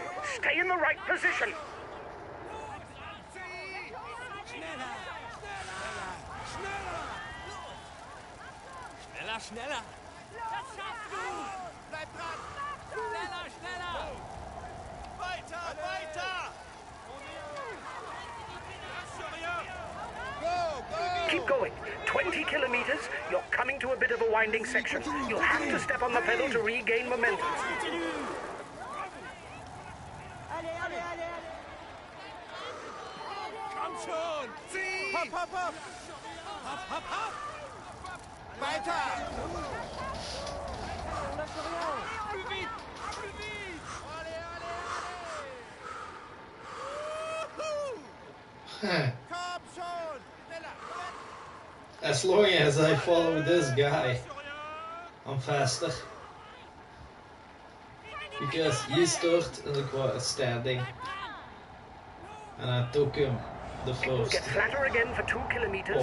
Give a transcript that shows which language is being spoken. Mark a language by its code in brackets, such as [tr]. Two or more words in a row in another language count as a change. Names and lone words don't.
[en] Stay in the right position. [de] Schneller, schneller! Das schaffst du! Bleib dran! Schneller, schneller! Weiter, weiter! [en] Keep going. 20 kilometers, you're coming to a bit of a winding section. You'll have to step on the pedal to regain momentum. [fr] Allez, allez, allez, allez. [de] Komm schon! Zieh! Hopp, hopp, hopp! Hopp, hopp, hopp! Weiter! [fr] On lâche rien. Plus vite! Plus vite! Allez, allez, allez! [de] Komm schon! Schneller! [en] As long as I follow this guy, I'm faster. Because he stopped and ik was standing. And I took him the It will first get flatter again for 2 kilometers,